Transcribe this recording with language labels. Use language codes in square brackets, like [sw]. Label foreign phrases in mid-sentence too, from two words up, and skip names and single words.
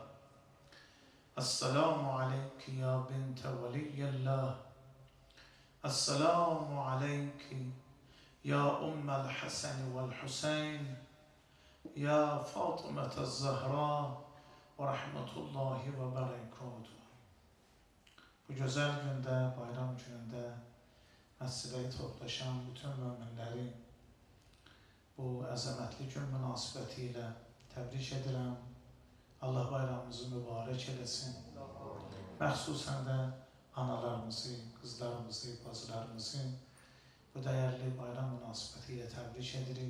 [ar] السلام عليك يا بنت ولي الله. السلام عليك يا أم الحسن والحسين يا فاطمة الزهراء ورحمة الله وبركاته. [az] Bu güzel günde, bayram gününde məscidə toplaşan bütün möminləri bu əzəmətli gün münasibətilə təbrik edirəm. Allah bayramımızı mübarək eləsin. Məxsusən də analarımızı, qızlarımızı, bacılarımızı bu dəyərli bayram münasibətilə təbrik edirik.